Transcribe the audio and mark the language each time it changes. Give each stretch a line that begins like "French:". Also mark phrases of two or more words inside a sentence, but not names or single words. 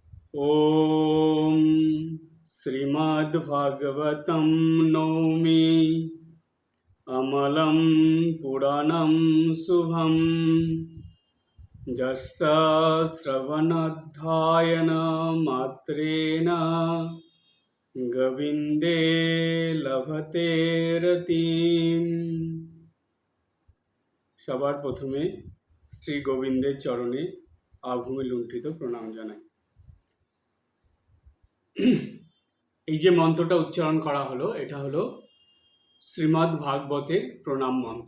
Sanskrit: ॐ श्रीमद्भागवतं नौमि अमलं पुराणं शुभं यस्य श्रवणध्यायन मात्रेण गोविन्दे लभते रतिम्।
Bangla: সবার প্রথমে শ্রী গোবিন্দের চরণে আভূমি লুণ্ঠিত প্রণাম জানাই। এই যে মন্ত্রটা উচ্চারণ করা হলো, এটা হলো শ্রীমদ্ ভাগবতের প্রণাম মন্ত্র।